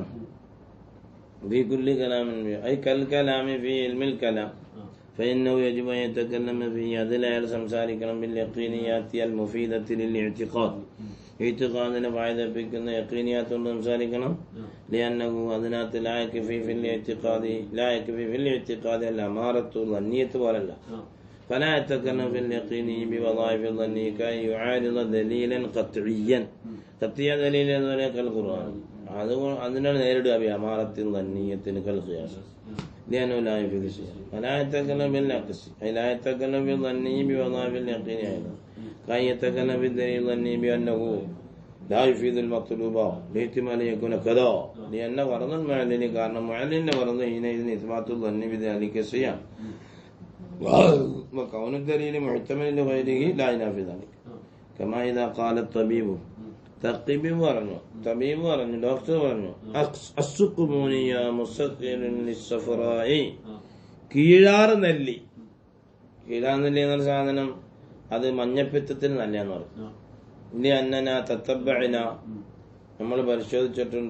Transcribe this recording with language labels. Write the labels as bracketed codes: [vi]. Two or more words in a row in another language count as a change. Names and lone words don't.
[ar] في كل كلام أي كالكلام في علم الكلام فإنه يجب أن يتكلم في, [ml] അതിൽ അയാൾ സംസാരിക്കണം [ar] باليقينيات المفيدة للاعتقاد, [ml] ഇഅ്തിഖാദിനെ ഫായിദപ്പിക്കുന്ന യഖീനിയാത്ത് കൊണ്ട് സംസാരിക്കണം. [ar] لأنه അതിനകത്ത് لا يكفي في الاعتقاد الأمارة الظنية പോലല്ല. فلا يتكلم في اليقين بوظائف الظن كي يعارض دليلا قطعيا, قطعيا دليل كالقرآن, [ml] അതിനാണ് നേരിടുക അമാറത്തിൽ ദന്നിയത്തിന് കൽഖിയാസ്. [ar] لأنه لا يفيد شيئا. فلا يتكلم بالنقص أي لا يتكلم بالظني بوظائف اليقين أيضا كي يتكلم بالدليل الظني بأنه لا يفيد المطلوب لاحتمال يكون كذا, لأن فرض المعلن كان معلن فرض حينئذ إثبات الظن بذلك الشيء وكون الدليل محتمل لغيره لا ينافي ذلك. كما إذا قال الطبيب, [ml] തബീബ് പറഞ്ഞു ഡോക്ടർ പറഞ്ഞു [ar] السقمونيا مستقل للصفراء, [ml] കീഴാറ് നെല്ലി. കീഴാറ് നെല്ലി എന്നൊരു സാധനം അത് മഞ്ഞപ്പിത്തത്തിന് നല്ലതെന്ന് പറഞ്ഞു. ഇനി [ar] أننا تتبعنا, [ml] നമ്മൾ പരിശോധിച്ചിട്ടുണ്ട്.